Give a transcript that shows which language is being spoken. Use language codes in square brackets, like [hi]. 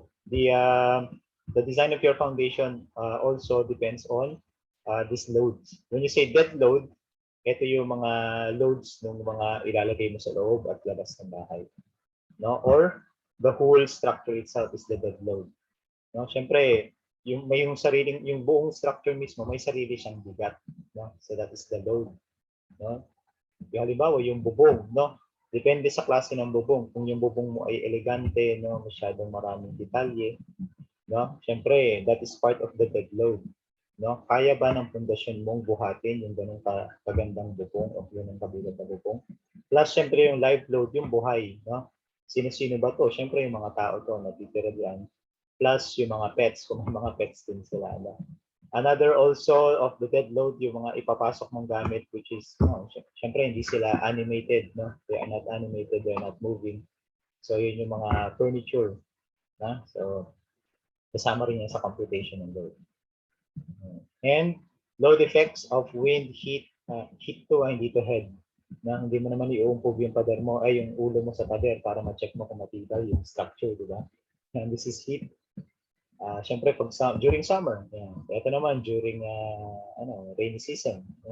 [en] The design of your foundation also depends on these loads. When you say dead load, [tl] ito yung mga loads ng mga ilalagay mo sa loob at labas ng bahay. No? [en] Or the whole structure itself is the dead load. [tl] No? Siyempre, yung buong structure mismo, may sarili siyang bigat. No? [en] So that is the load. [tl] No? Yung halimbawa, yung bubong, no? Depende sa klase ng bubong. Kung yung bubong mo ay elegante, no, masyadong maraming detalye, no? [en] Siyempre, that is part of the dead load. [tl] No? Kaya ba ng pundasyon mong buhatin yung ganung kagandang bubong o yun ang kabilang na bubong? Plus, syempre yung live load, yung buhay. No? Sino-sino ba to? Syempre yung mga tao to, natitira diyan. Plus yung mga pets, kung may mga pets din sila. No? [en] Another also of the dead load, [tl] yung mga ipapasok mong gamit, which is, no, syempre hindi sila animated. No? [en] They are not animated, they are not moving. [tl] So yun yung mga furniture. No? So, kasama rin yan sa computation ng load. [en] And load effects of wind, heat, heat to, [tl] hindi to head. Na hindi mo naman iuumpog yung pader mo, ay yung ulo mo sa pader para ma-check mo kung matibay yung structure, di ba? [en] And this is heat. [tl] Siyempre, during summer, yan. Ito naman, [en] during rainy season.